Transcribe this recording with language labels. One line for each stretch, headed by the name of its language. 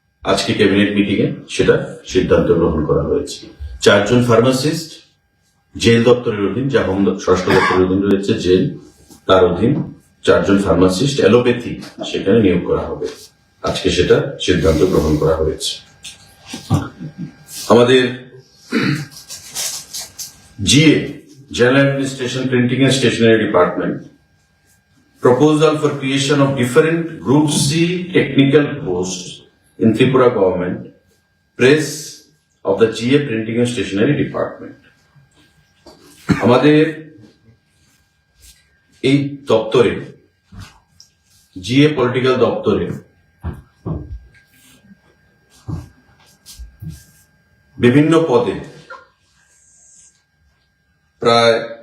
Bangla: আজকে cabinet meeting এ সেটা সিদ্ধান্ত গ্রহণ করা হয়েছে। 4 জন ফার্মাসিস্ট জেল দপ্তরের অধীন, যা হোম স্বরাষ্ট্র দপ্তরের অধীন রয়েছে জেল, তার অধীন 4 জন ফার্মাসিস্ট অ্যালোপ্যাথি সেখানে নিয়োগ করা হবে। আজকে সেটা সিদ্ধান্ত গ্রহণ করা হয়েছে।
English: আমাদের GA, General Administration, Printing and Stationery Department, proposal for creation of different Group C technical posts in Tripura government, press of the GA Printing and Stationery Department.
Bangla: আমাদের এই দপ্তরে, GA পলিটিক্যাল দপ্তরে বিভিন্ন পদে প্রায়